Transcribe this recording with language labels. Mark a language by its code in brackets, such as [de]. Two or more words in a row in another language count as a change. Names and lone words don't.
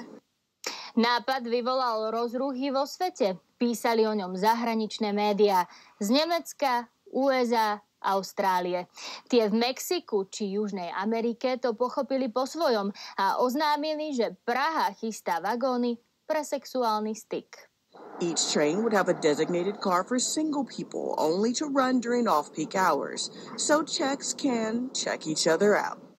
[sk] Nápad vyvolal rozruchy vo svete. Písali o ňom zahraničné médiá z Nemecka, USA, Austrálie. Tie v Mexiku či Južnej Amerike to pochopili po svojom a oznámili, že Praha chystá vagóny pre sexuálny styk. [en] Each train would have a designated car for single people, only to run during off-peak hours, so Czechs can check each other out.